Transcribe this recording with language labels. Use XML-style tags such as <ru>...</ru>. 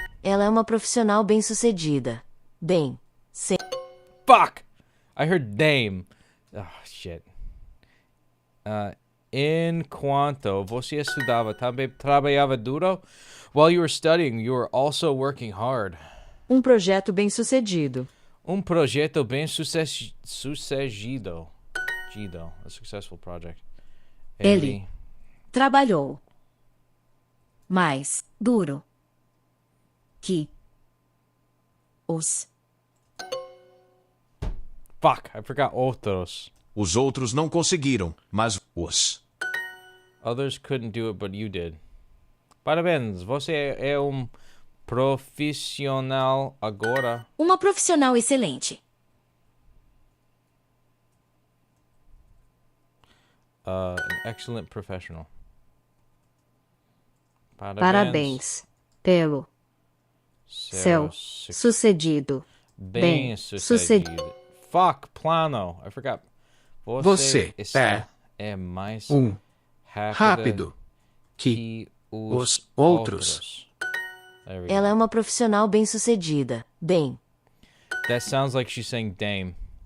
<pt>Ela é uma profissional bem-sucedida.</pt> <en>Fuck! I heard dame. Oh, shit.</en> <pt>Enquanto você estudava, também trabalhava duro?</pt> <en>While you were studying, you were also working hard.</en> <pt>Projeto bem-sucedido. Projeto bem-sucedido.</pt> <en>A successful project.</en> <pt>Ele trabalhou mais duro que os</pt> <en>Fuck, I forgot outros.</en> <pt>Os outros não conseguiram, mas os.</pt> <en>Others couldn't do it, but you did.</en> <pt>Parabéns, você é profissional agora. Uma profissional excelente.</pt> <en>An excellent professional.</en> <pt>Parabéns pelo seu sucedido. Bem-sucedido.</pt> <en>Fuck, plano. I forgot.</en> <pt>Você é mais rápido que os outros. Ela é uma profissional bem-sucedida.</pt> <en>That sounds like she's saying dame.</en>